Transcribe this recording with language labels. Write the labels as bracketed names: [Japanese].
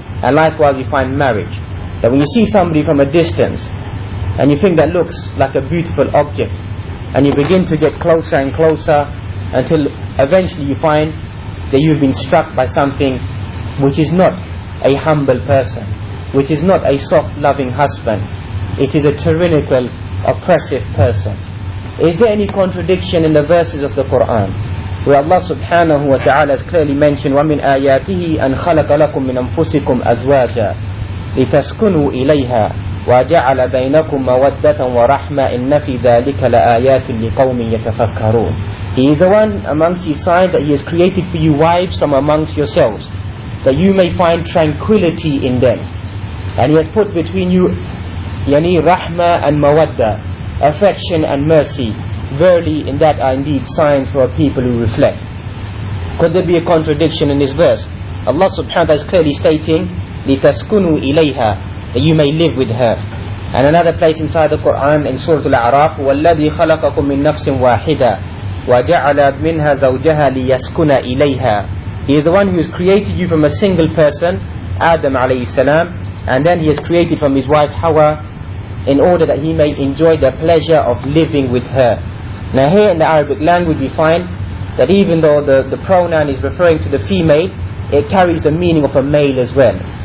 [English] And likewise we find marriage, that when you see somebody from a distance and you think that looks like a beautiful object, and you begin to get closer and closer until eventually you find that you've been struck by something which is not a humble person, which is not a soft loving husband, it is a tyrannical, oppressive person. Is there any contradiction in the verses of the Quran where Allah subhanahu wa ta'ala has clearly mentioned [Arabic] وَمِنْ آيَاتِهِ أَنْ خَلَقَ لَكُم مِّنْ أَنفُسِكُمْ أَزْوَاجًا لِتَسْكُنُوا إِلَيْهَا وَجَعَلَ بَيْنَكُمْ مَوَدَّةً وَرَحْمَةً إِنَّ فِي ذَلِكَ لَآيَاتٍ لِقَوْمٍ يَتَفَكَّرُونَ. [English] He is the one amongst His signs that He has created for you wives from amongst yourselves, that you may find tranquility in them. And He has put between you yani rahmah and mawadda, affection and mercy. Verily in that are indeed signs for a people who reflect. Could there be a contradiction in this verse? Allah subhanahu wa ta'ala is clearly stating [Arabic] لِتَسْكُنُوا إِلَيْهَا, [English] that you may live with her. And another place inside the Quran in Surah Al-A'raf, [Arabic] وَالَّذِي خَلَقَكُم مِّن نَفْسٍ وَاحِدَةٍ وَجَعَلَ مِنْهَا زَوْجَهَا لِيَسْكُنَ إِلَيْهَا. [English] He is the one who has created you from a single person, Adam alayhi salam, and then He has created from his wife Hawa, in order that he may enjoy the pleasure of living with her. Now here in the Arabic language we find that even though the pronoun is referring to the female, it carries the meaning of a male as well.